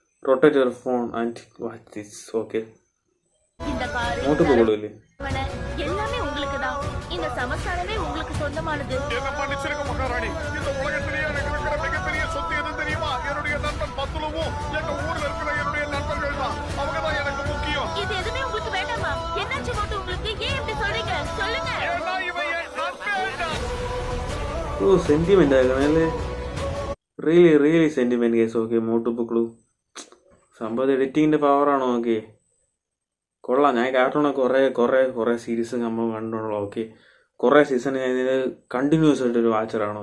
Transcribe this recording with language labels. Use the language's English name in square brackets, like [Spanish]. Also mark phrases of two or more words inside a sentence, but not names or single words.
[English] rotate your phone and watch this. Okay. [Tamil] இந்த கார் மோட்டு போகல எல்லாமே உங்களுக்கு தான். இந்த சமஸ்தானமே உங்களுக்கு சொந்தமானது. என்ன மன்னிச்சிருங்க மகாராணி. இந்த உலகத்திலேயே எனக்கு இருக்கிற மிகப்பெரிய சொத்து எது தெரியுமா? என்னுடைய நண்பன் பத்துலவும் எங்க ஊர்ல இருக்கிற என்னுடைய நண்பர்கள் தான். அவங்க தான் எனக்கு முக்கியம். இது எதுவுமே உங்களுக்கு வேண்டாமா? என்னாச்சு மோட்டு உங்களுக்கு? ஏன் இப்படி சொல்றீங்க? சொல்லுங்க. ஏன்னா இவன் என் நண்பன். [Malayalam] ഓ സെന്റിമെന്റ് ആകണല്ലേ [English] really sentiment case. [Malayalam] ഓക്കെ മോട്ടു പൊക്കളു സംഭവം എഡിറ്റിങ്ങിന്റെ പവറാണോ? ഓക്കെ കൊള്ളാം. ഞാൻ കാർട്ടൂണെ കുറേ സീരീസ് നമ്മൾ കണ്ടുള്ളൂ. ഓക്കെ കുറേ സീസൺ ഞാൻ ഇതിന് കണ്ടിന്യൂസ് ആയിട്ടൊരു വാച്ചറാണ്.